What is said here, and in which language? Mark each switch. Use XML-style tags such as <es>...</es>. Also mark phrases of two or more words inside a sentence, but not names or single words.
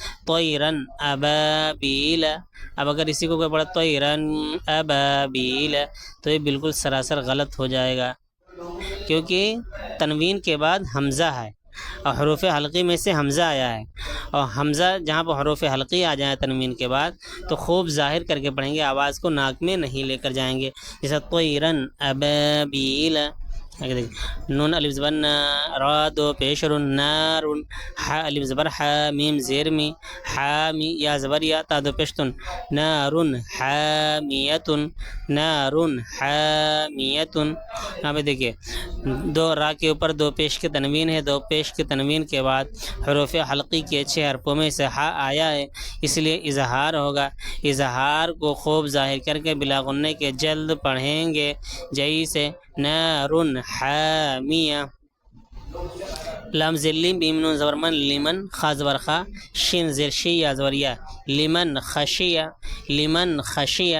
<ar>طیرن ابابیل،</ar> <ur>اب اگر اسی کو کوئی پڑھا</ur> <ar>طیرن ابابیل</ar> <ur>تو یہ بالکل سراسر غلط ہو جائے گا، کیونکہ تنوین کے بعد حمزہ ہے اور حروف حلقی میں سے حمزہ آیا ہے، اور حمزہ جہاں پہ حروف حلقی آ جائیں تنوین کے بعد تو خوب ظاہر کر کے پڑھیں گے، آواز کو ناک میں نہیں لے کر جائیں گے۔ جیسے</ur> <ar>طیرن ابابیل،</ar> <ur>نون الف زبر نا، را دو پیش رن، نار، حا الف زبر حا، میم زیر می، حامی، یا زبر یا، تا دو پیش تن،</ur> <ar>نار حامیت، نار حامیت۔</ar> <ur>یہاں پہ دیکھیے دو را کے اوپر دو پیش کی تنوین ہے، دو پیش کی تنوین کے بعد حروف حلقی کے 6 حرفوں میں سے ہا آیا ہے اس لیے اظہار ہوگا، اظہار کو خوب ظاہر کر کے بلا غنّے کے جلد پڑھیں گے۔ جیسے</ur> <ar>نار حامیہ،</ar> <ur>لام زیر لیم، میم نون زبر من، لمن، خا زبر خا، شین زیر شی، یا زبر یا،</ur> <ar>لمن خشیہ، لمن خشیہ۔</ar>